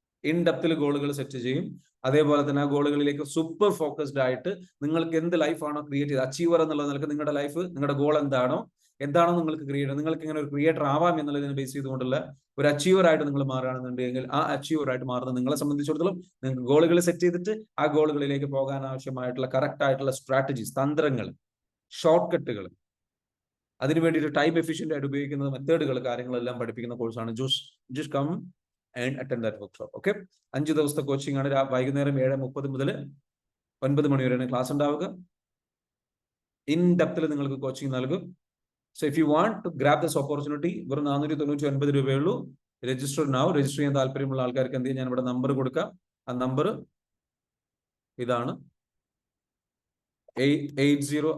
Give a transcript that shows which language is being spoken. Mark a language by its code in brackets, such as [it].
[ml] In ഡെപ്തിൽ ഗോളുകൾ set ചെയ്യും. അതേപോലെ തന്നെ ആ ഗോളുകളിലേക്ക് സൂപ്പർ ഫോക്കസ്ഡ് ആയിട്ട് നിങ്ങൾക്ക് എന്ത് ലൈഫാണോ ക്രിയേറ്റ് ചെയ്ത് അച്ചീവർ എന്നുള്ള നിലക്ക് നിങ്ങളുടെ ലൈഫ്, നിങ്ങളുടെ ഗോൾ എന്താണോ നിങ്ങൾക്ക് ക്രിയേറ്റ്, നിങ്ങൾക്ക് ഇങ്ങനെ ഒരു ക്രിയേറ്റർ ആവാം എന്നുള്ളതിനെ ബേസ് ചെയ്തുകൊണ്ടുള്ള ഒരു അച്ചീവർ ആയിട്ട് നിങ്ങൾ മാറുകയാണെന്നുണ്ടെങ്കിൽ ആ അച്ചീവർ ആയിട്ട് മാറുന്നത് നിങ്ങളെ സംബന്ധിച്ചിടത്തോളം നിങ്ങൾക്ക് ഗോളുകൾ സെറ്റ് ചെയ്തിട്ട് ആ ഗോളുകളിലേക്ക് പോകാൻ ആവശ്യമായിട്ടുള്ള കറക്റ്റ് ആയിട്ടുള്ള സ്ട്രാറ്റജീസ്, തന്ത്രങ്ങൾ, ഷോർട്ട് കട്ടുകൾ, അതിനു വേണ്ടിയിട്ട് ടൈം എഫിഷ്യന്റ് ആയിട്ട് ഉപയോഗിക്കുന്ന മെത്തേഡുകൾ, കാര്യങ്ങളെല്ലാം പഠിപ്പിക്കുന്ന കോഴ്സാണ്. [en] Just come and attend that workshop. [ml] Okay? 5 ദിവസത്തെ കോച്ചിങ് ആണ്. വൈകുന്നേരം 7:30 മുതൽ 9 മണി വരെയാണ് ക്ലാസ് ഉണ്ടാവുക. ഇൻ ഡെപ്തിൽ നിങ്ങൾക്ക് കോച്ചിങ് നൽകും. [en] so if you want to grab this opportunity, [ml] വെറും 499 രൂപയേ ഉള്ളൂ. രജിസ്റ്റർ ചെയ്യാൻ താല്പര്യമുള്ള ആൾക്കാർക്ക് എന്ത് ചെയ്യും? ഞാൻ ഇവിടെ നമ്പർ കൊടുക്കാം. ആ നമ്പർ ഇതാണ് 80.